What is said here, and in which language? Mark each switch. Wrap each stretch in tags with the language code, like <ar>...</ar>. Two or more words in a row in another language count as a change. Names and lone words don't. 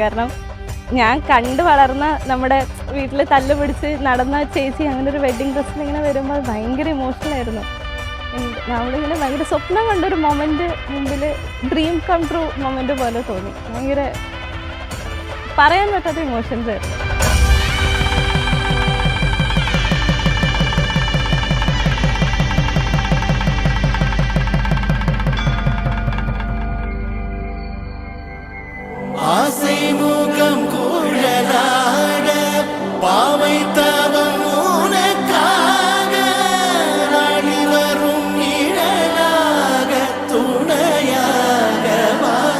<ml>കാരണം ഞാൻ കണ്ടു വളർന്ന നമ്മുടെ വീട്ടിൽ തല്ല് പിടിച്ച് നടന്ന ചേച്ചി അങ്ങനെ ഒരു</ml> <en>wedding dressil</en> <ml>ഇങ്ങനെ വരുമ്പോൾ ഭയങ്കര ഇമോഷണൽ ആയിരുന്നു. നമ്മളിങ്ങനെ ഭയങ്കര സ്വപ്നം കണ്ടൊരു മൊമെന്റ് മുമ്പിൽ</ml> <en>dream come true moment</en> <ml>പോലെ തോന്നി. ഭയങ്കര പറയാൻ പറ്റാത്ത ഇമോഷൻസ് ആയിരുന്നു.</ml> <ta>ஆசைமுகம் குழலாட பாவை தவம் உனக்காக நாடி வரும் நிழலாக துணையாகவா</ta>